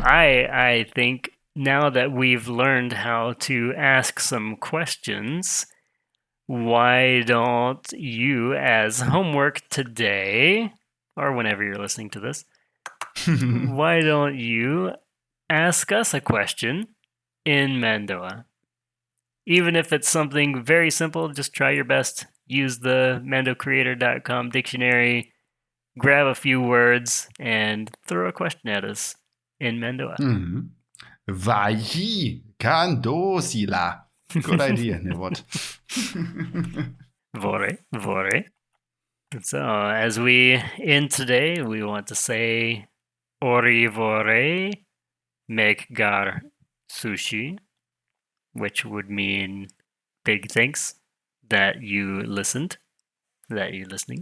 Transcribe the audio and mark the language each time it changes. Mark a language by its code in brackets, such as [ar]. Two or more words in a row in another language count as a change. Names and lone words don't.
[en] I think now that we've learned how to ask some questions, why don't you, as homework today, or whenever you're listening to this, why don't you ask us a question in Mando'a? Even if it's something very simple, just try your best. Use the mandocreator.com dictionary, grab a few words, and throw a question at us in Mando'a. [art] Vaji kandosila. [en] Good idea, Nevot. Vore. So, as we end today, we want to say [art] Ori vore make gar sushi, [en] which would mean big thanks that you listened, that you're listening.